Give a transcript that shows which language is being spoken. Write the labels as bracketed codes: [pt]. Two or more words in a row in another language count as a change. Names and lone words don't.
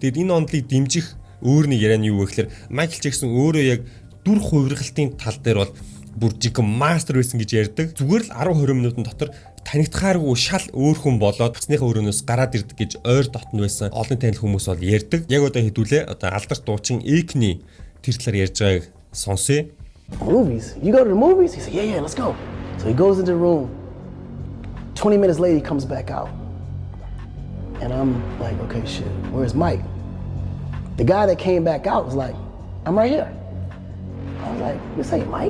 [mn] Тэгэд энэ онолыг дэмжих өөр нэг яриа нь юу вэ гэхээр Michael Jackson өөрөө яг дүр хувиргалтын тал дээр бол бүр жиг мастер байсан гэж ярьдаг. Зүгээр л 10-20 минутын дотор танигдахааргүй шал өөр хүн болоод цасныхаа өрөөнөөс гараад ирдэг гэж ойр дотн байсан олон танил хүмүүс бол ярьдаг. Яг одоо хэдүүлээ одоо алдарт дуучин Экний тэр талаар ярьж байгааг сонсъё. [en] Movies? You go to the movies? He said, yeah, let's go. So he goes into the room. 20 minutes later, he comes back out. And I'm like, okay, shit, where's Mike? The guy that came back out was like, I'm right here. I was like, this ain't Mike.